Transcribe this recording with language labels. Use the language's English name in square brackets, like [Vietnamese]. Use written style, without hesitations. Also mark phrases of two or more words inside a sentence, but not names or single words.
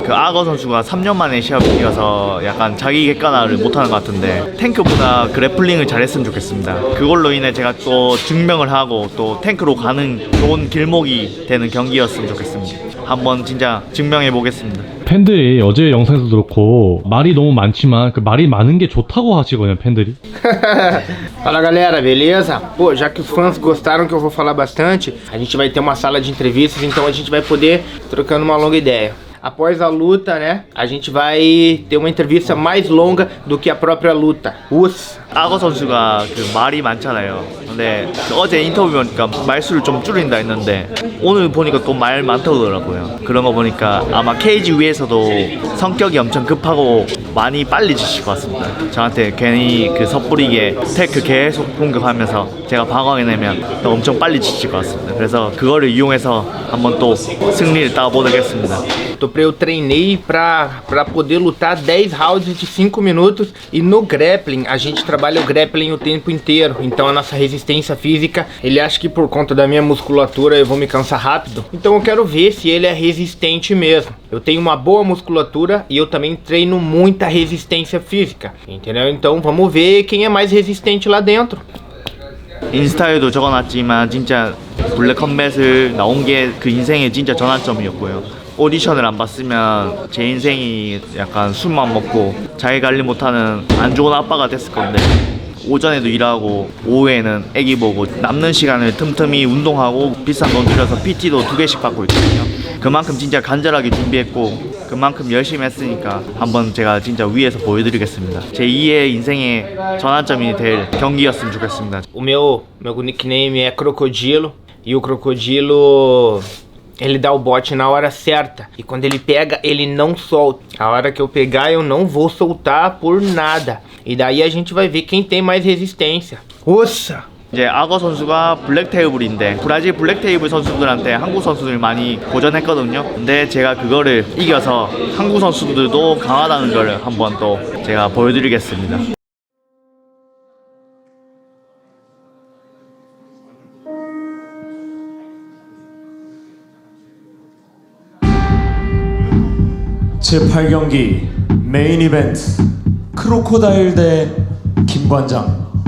[Korean] 그 악어 선수가 3년 만에 시합을 뛰어서 약간 자기 객관화를 못하는 것 같은데 탱크보다 그래플링을 잘했으면 좋겠습니다. 그걸로 인해 제가 또 증명을 하고 또 탱크로 가는 좋은 길목이 되는 경기였으면 좋겠습니다. 한번 진짜 증명해 보겠습니다. 팬들이 어제 영상에서도 그렇고 말이 너무 많지만 그 말이 많은 게 좋다고 하시거든요, 팬들이. [Portuguese] Fala galera, beleza? Pô, já que os fãs gostaram que eu vou falar bastante, a gente vai ter uma sala de entrevistas, então a gente vai poder trocando uma longa ideia. Após a luta, né, a gente vai ter uma entrevista mais longa do que a própria luta. [Korean] 악어 선수가 그 말이 많잖아요. 근데 어제 인터뷰 보니까 말수를 좀 줄인다 했는데 오늘 보니까 또 말 많더라고요. 그런 거 보니까 아마 케이지 위에서도 성격이 엄청 급하고 많이 빨리 지칠 것 같습니다. 저한테 괜히 그 섣부리게 테크 계속 공격하면서 제가 방어해내면 또 엄청 빨리 지칠 것 같습니다. 그래서 그거를 이용해서 한번 또 승리를 따보겠습니다. [Portuguese] Eu treinei pra poder lutar 10 rounds de 5 minutos e no grappling a gente trabalha trabalha o grappling o tempo inteiro, então a nossa resistência física, ele acha que por conta da minha musculatura eu vou me cansar rápido, então eu quero ver se ele é resistente mesmo. Eu tenho uma boa musculatura e eu também treino muita resistência física, entendeu? Então vamos ver quem é mais resistente lá dentro. [Korean] 인스타에도 적어놨지만 진짜 블랙 컴뱃을 나온 게 그 인생의 진짜 전환점이었고요. 오디션을 안 봤으면 제 인생이 약간 술만 먹고 잘 관리 못하는 안 좋은 아빠가 됐을 건데, 오전에도 일하고 오후에는 애기 보고 남는 시간을 틈틈이 운동하고 비싼 돈 들여서 PT도 2개씩 받고 있거든요. 그만큼 진짜 간절하게 준비했고 그만큼 열심히 했으니까 한번 제가 진짜 위에서 보여드리겠습니다. 제 2의 인생의 전환점이 될 경기였으면 좋겠습니다. [Portuguese] O meu nickname é Crocodilo e o Crocodilo, ele dá o bote na hora certa e quando ele pega ele não solta. A hora que eu pegar eu não vou soltar por nada e daí a gente vai ver quem tem mais resistência. Nossa! [Korean] 이제 악어 선수가 블랙 테이블인데 브라질 블랙 테이블 선수들한테 한국 선수들 많이 고전했거든요. 근데 제가 그거를 이겨서 한국 선수들도 강하다는 걸 한번 또 제가 보여드리겠습니다. 제8경기 메인 이벤트 크로코다일 대 김관장.